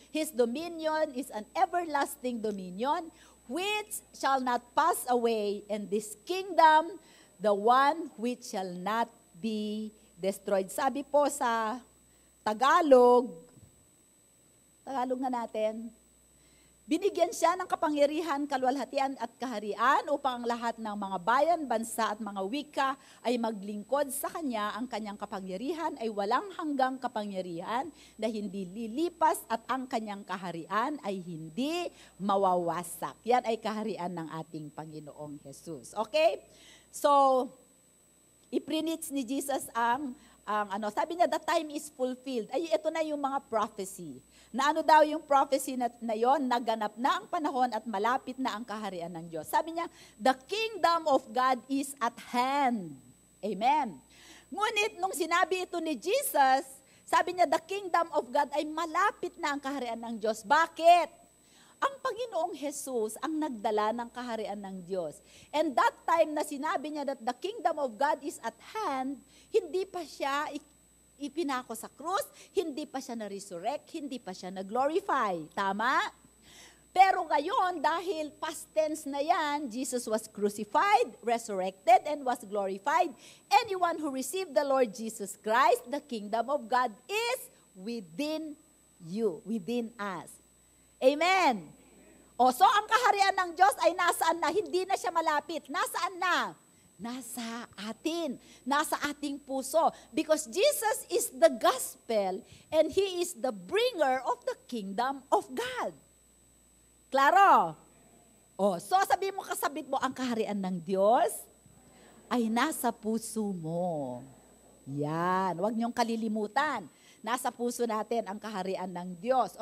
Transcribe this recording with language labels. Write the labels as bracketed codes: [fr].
[en] His dominion is an everlasting dominion, which shall not pass away, and this kingdom, the one which shall not be destroyed. [tl] Sabi po sa Tagalog nga natin, binigyan siya ng kapangyarihan, kaluwalhatian at kaharian upang ang lahat ng mga bayan, bansa at mga wika ay maglingkod sa kanya. Ang kanyang kapangyarihan ay walang hanggang kapangyarihan na hindi lilipas at ang kanyang kaharian ay hindi mawawasak. Yan ay kaharian ng ating Panginoong Jesus. Okay? So, iprinits ni Jesus ang sabi niya, [en] the time is fulfilled. [tl] Ay, ito na yung mga prophecy. Na ano daw yung prophecy na yon, naganap na ang panahon at malapit na ang kaharian ng Diyos. Sabi niya, [en] the kingdom of God is at hand. Amen. [tl] Ngunit nung sinabi ito ni Jesus, sabi niya, [en] the kingdom of God [tl] ay malapit na ang kaharian ng Diyos. Bakit? Ang Panginoong Jesus ang nagdala ng kaharian ng Diyos. [en] And that time [tl] na sinabi niya [en] that the kingdom of God is at hand, [tl] hindi pa siya ipinako sa krus, hindi pa siya na-resurrect, hindi pa siya na-glorify. Tama? Pero ngayon, dahil [en] past tense na yan, Jesus was crucified, resurrected, and was glorified. Anyone who received the Lord Jesus Christ, the kingdom of God is within you, within us. Amen. [tl] O, so ang kaharian ng Diyos ay nasaan na? Hindi na siya malapit. Nasaan na? Nasa atin. Nasa ating puso. [en] Because Jesus is the gospel and He is the bringer of the kingdom of God. [tl] Klaro? O, so sabi mo, kasabit mo, ang kaharian ng Diyos ay nasa puso mo. Yan. Huwag niyong kalilimutan. Nasa puso natin ang kaharian ng Diyos.